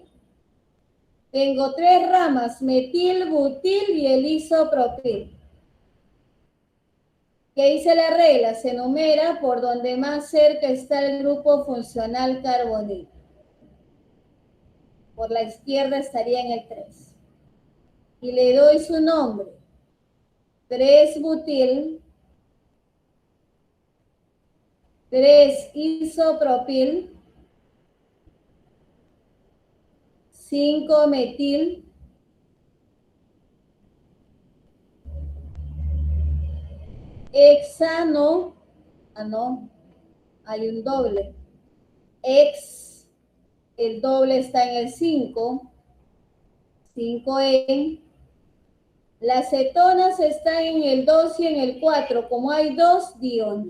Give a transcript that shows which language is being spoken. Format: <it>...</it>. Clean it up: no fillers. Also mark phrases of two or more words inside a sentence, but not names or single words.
<es>Tengo 3 ramas, metil, butil y el isopropil. ¿Qué dice la regla? Se enumera por donde más cerca está el grupo funcional carbonilo. Por la izquierda estaría en el 3. y le doy su nombre. 3-butil, 3-isopropil, 5-metil, hexano, no, hay un doble. El doble está en el 5, 5-en. Las cetonas están en el 2 y en el 4, como hay 2 dionas.</es>